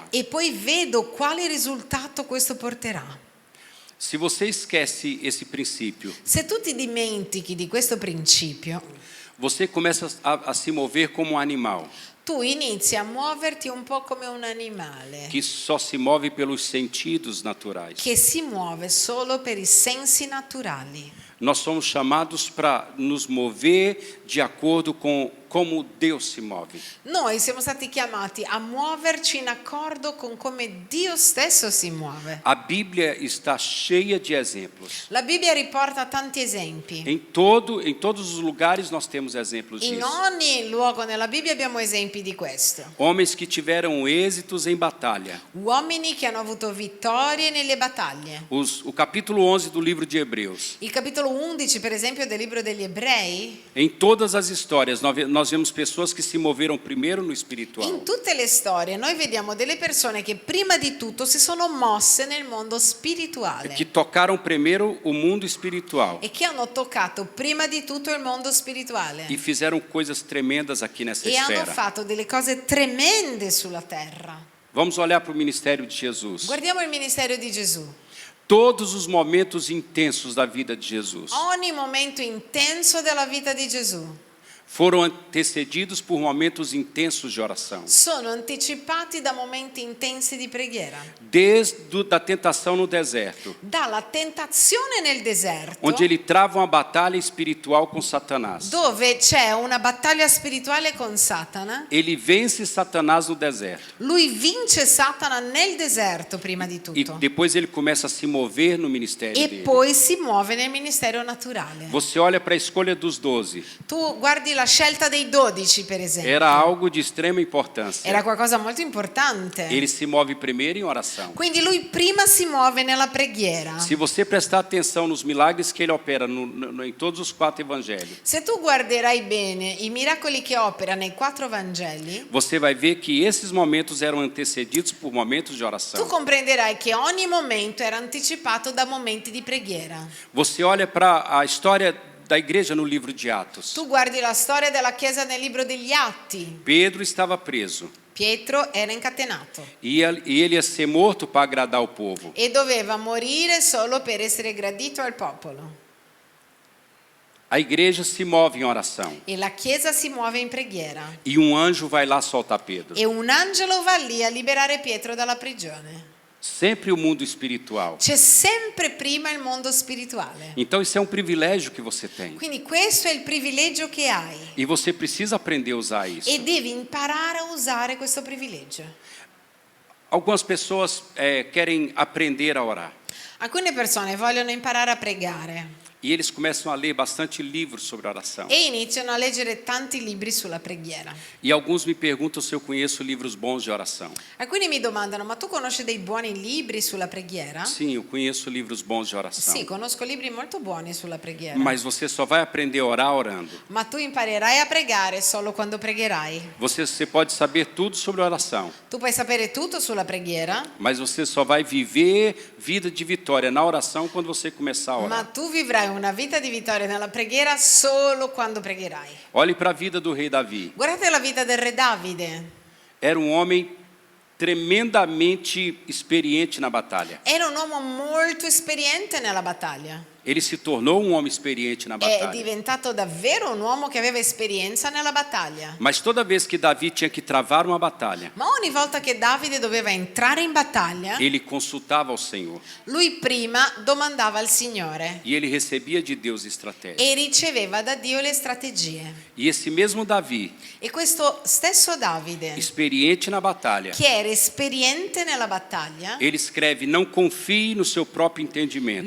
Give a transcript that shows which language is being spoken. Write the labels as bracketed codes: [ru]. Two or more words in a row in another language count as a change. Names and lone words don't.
[it] e poi vedo quale risultato questo porterà. [pt] Se você esquece esse princípio, [it] Se tu ti dimentichi di questo principio, [pt] você começa a se mover como um animal [it] tu inizi a muoverti un po' come un animale [pt] que só se move pelos sentidos naturais. [it] che si muove solo per i sensi naturali. [pt] Nós somos chamados para nos mover de acordo com como Deus se move. [it] Noi siamo stati chiamati a muoverci in accordo con come Dio stesso si muove. [pt] A Bíblia está cheia de exemplos. [it] La Bibbia riporta tanti esempi. [pt] Em todos os lugares nós temos exemplos [it] In [pt] disso. [it] ogni luogo nella Bibbia abbiamo esempi di questo. [pt] Homens que tiveram êxitos em batalha. [it] Uomini che hanno avuto vittorie nelle battaglie. [pt] O capítulo 11 do livro de Hebreus. [it] Il capitolo 11, per esempio, del libro degli Ebrei, [pt] Em todas as histórias nós vemos pessoas que se moveram primeiro no espiritual. [it] in tutte le storie noi vediamo delle persone che prima di tutto si sono mosse nel mondo spirituale [pt] Que tocaram primeiro o mundo espiritual [it] e che hanno toccato prima di tutto il mondo spirituale [pt] e fizeram coisas tremendas aqui nessa [it] e hanno [pt] esfera. [it] fatto delle cose tremende sulla terra. [pt] Vamos olhar para o ministério de Jesus. [it] Guardiamo il ministero di Gesù. [pt] Todos os momentos intensos da vida de Jesus [it] Ogni momento intenso della vita di Gesù [pt] foram antecedidos por momentos intensos de oração. [it] sono anticipati da momenti intensi di preghiera. [pt] Desde a tentação no deserto, [it] Dalla tentazione nel deserto, [pt] onde ele trava uma batalha espiritual com Satanás. [it] dove c'è una battaglia spirituale con Satana, [pt] Ele vence Satanás no deserto. [it] lui vince Satana nel deserto prima di [pt] E [it] tutto [pt] depois ele começa a se mover no ministério [it] e [pt] dele. [it] poi si muove nel ministero naturale. [pt] Você olha para a escolha dos 12. [it] Tu guardi la scelta dei 12, per esempio. [pt] Era algo de extrema importância. [it] Era qualcosa molto importante. [pt] Ele se move primeiro em oração. [it] Quindi lui prima si muove nella preghiera. [pt] Se você prestar atenção nos milagres que ele opera em todos os 4 evangelhos, [it] Se tu guarderai bene i miracoli che opera nei 4 Vangeli, [pt] você vai ver que esses momentos eram antecedidos por momentos de [it] tu [pt] oração. [it] comprenderai che ogni momento era anticipato da momenti di preghiera. [pt] Você olha para a história da igreja no livro de Atos. [it] Tu guardi la storia della Chiesa nel libro degli Atti. [pt] Pedro estava preso [it] Pietro era incatenato [pt] e ele ia ser morto para agradar o povo. [it] e doveva morire solo per essere gradito al popolo. [pt] A igreja se move em oração [it] E la Chiesa si muove in preghiera. [pt] e um anjo vai lá soltar Pedro. [it] E un angelo va lì a liberare Pietro dalla prigione. [pt] Sempre o mundo espiritual. [it] C'è sempre prima il mondo spirituale. [pt] Então isso é um privilégio que você tem. [it] Quindi questo è il privilegio che hai. [pt] E você precisa aprender a usar isso. [it] E devi imparare a usare questo privilegio. [pt] Algumas pessoas querem aprender a orar. [it] Alcune persone vogliono imparare a pregare [pt] E eles começam a ler bastante livros sobre oração. [it] e iniziano a leggere tanti libri sulla preghiera. [pt] E alguns me perguntam se eu conheço livros bons de oração. [it] Alcuni mi domandano: ma tu conosci dei buoni libri sulla preghiera? [pt] Sim, eu conheço livros bons de oração. [it] Sì, conosco libri molto buoni sulla preghiera. [pt] Mas você só vai aprender a orar orando. [it] Ma tu imparerai a pregare solo quando pregherai. [pt] Você pode saber tudo sobre oração, [it] Tu puoi sapere tutto sulla preghiera, [pt] mas você só vai viver vida de vitória na oração quando você começar a [it] ma [pt] orar. [it] tu vivrai una vita di vittoria nella preghiera solo quando pregherai. [pt] Olhe para a vida do rei Davi. [it] Guardate la vita del re Davide. [pt] Era um homem tremendamente experiente na batalha. [it] Era un uomo molto esperiente nella battaglia. [pt] Ele se tornou um homem experiente na [it] È [pt] batalha. [it] diventato davvero un uomo che aveva esperienza nella battaglia. [pt] Mas toda vez que Davi tinha que travar uma batalha, [it] Ma ogni volta che Davide doveva entrare in battaglia, [pt] ele consultava ao Senhor [it] lui prima domandava al Signore [pt] e ele recebia de Deus estratégia. [it] e riceveva da Dio le strategie. [pt] E esse mesmo Davi, [it] E questo stesso Davide, [pt] experiente na batalha, [it] che era esperiente nella battaglia, [pt] ele escreve: não confie no seu próprio entendimento,